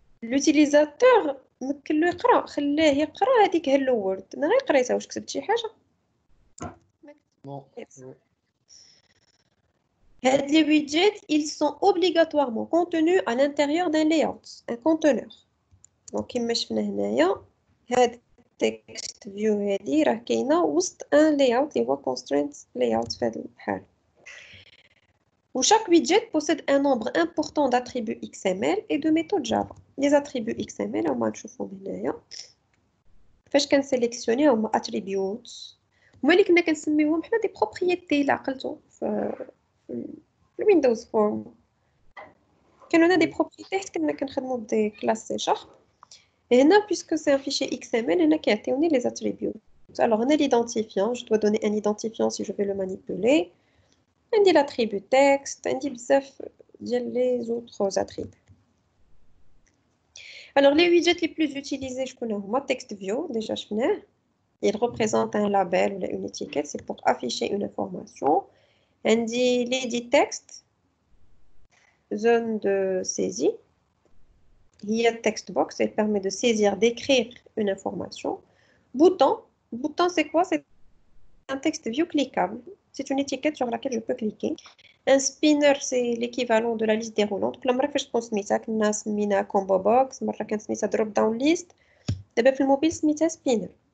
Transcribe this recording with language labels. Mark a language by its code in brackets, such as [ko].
[ar] L'utilisateur ممكن له يقرا خليه يقرا هذيك هلو وورد انا غير قريتها واش كتبت شي حاجه [fr] Non. [en] Yes. [fr] Non. Les widgets ils sont obligatoirement contenus à l'intérieur d'un layout un conteneur donc [ar] كما شفنا هنايا هاد [fr] text view هادي [ar] راه كاينه وسط [fr] un layout [ar] اللي هو [fr] constraint layout [ar] في هاد الحال. [fr] Chaque widget possède un nombre important d'attributs XML et de méthodes Java. Les attributs XML, on va le voir. [ar] فاش كنسيليكسيوني هما attributes هما اللي كنا كنسميوهم حنا دي بروبريتي اللي عقلتو في الويندوز فورم كانوا هنا دي بروبريتي حيت كنا كنخدموا بدي كلاس سي شارب هنا [fr] puisque c'est un fichier XML [ar] هنا كيعطيوني [fr] les attributs. Alors on a l'identifiant, je dois donner un identifiant si je vais le manipuler. [ar] عندي [fr] l'attribut texte, [ar] عندي بزاف ديال [fr] les autres attributs. Alors les widgets les plus utilisés [ar] شكون هما [fr] TextView déjà [ar] شفناه. [fr] Il représente un label ou une étiquette, c'est pour afficher une information. On dit l'edit texte, zone de saisie. Il y a text box, elle permet de saisir, d'écrire une information. Bouton, bouton c'est quoi? C'est un texte view cliquable. C'est une étiquette sur laquelle je peux cliquer. Un spinner, c'est l'équivalent de la liste déroulante. [ar] كل مرة فاش تكون سميتها كنا سميناها combo box, مرة كانت سميتها drop down list. دابا في الموبيل سميتها spinner.